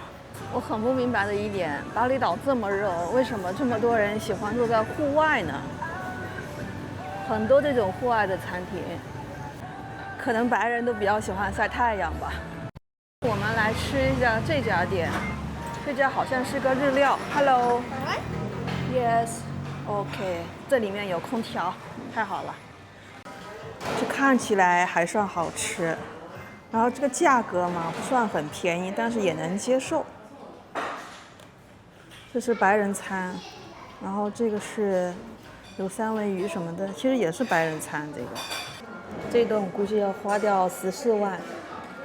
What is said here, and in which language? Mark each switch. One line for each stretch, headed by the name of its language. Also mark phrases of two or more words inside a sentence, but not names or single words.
Chinese: 我很不明白的一點，巴厘島這麼熱，為什麼這麼多人喜歡坐在戶外呢？很多這種戶外的餐廳，可能白人都比較喜歡曬太陽吧。我們來吃一下這家店，這家好像是個日料。
English: Hello。Yes。OK。
Chinese: 這裡面有空調，太好了。這看起來還算好吃，然後這個價格嘛不算很便宜，但是也能接受。這是白人餐，然後這個是有三文魚什麼的，其實也是白人餐。這頓估計要花掉14萬。